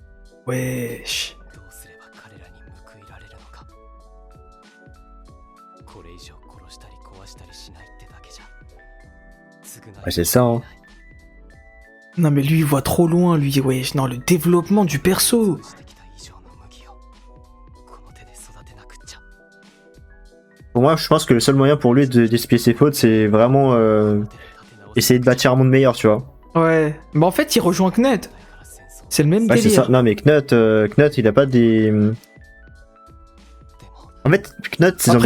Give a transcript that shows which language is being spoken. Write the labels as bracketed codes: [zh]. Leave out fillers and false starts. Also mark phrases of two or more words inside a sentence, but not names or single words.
[fr] Wesh. [ja] どうすれば彼らに報いられるのか。これ以上殺したり壊したりしないってだけじゃ償い [fr] Ouais, c'est ça, hein. Non, mais lui, il voit trop loin, lui, wesh. Non, le développement du perso! [ja] してきた以上の麦をこの手で育てなくっちゃ。 [fr] Pour moi, je pense que le seul moyen pour lui d'expier ses fautes, c'est vraiment essayer de bâtir un monde meilleur, tu vois. Ouais. Mais en fait, il rejoint Knut. C'est le même Ouais, c'est délire. ça. Non, mais Knut, il a pas des. En fait, Knut, ses